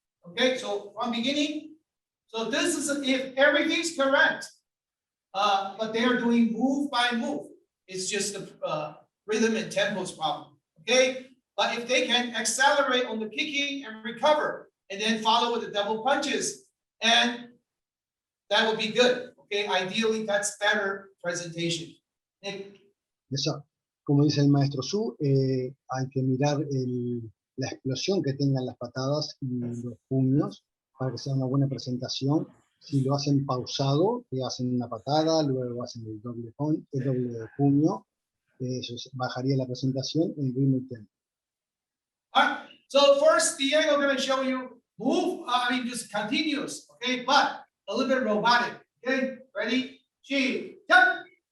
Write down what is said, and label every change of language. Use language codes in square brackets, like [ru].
[en] Okay, so from beginning. So this is if everything's correct, but they are doing move by move. It's just the rhythm and tempo's problem. Okay, but if they can accelerate on the kicking and recover, and then follow with the double punches, and that would be good. Okay, ideally that's better presentation. Nick. [es] Eso, como dice el maestro Su, hay que mirar la explosión que tengan las patadas y los puños para que sea una buena presentación. Si lo hacen pausado, que hacen una patada, luego hacen el doble puño, eso bajaría la presentación en ritmo y tempo. [en] All right, so first Diego going to show you move, just continuous, okay, but a little bit robotic. Okay, ready? She, jump.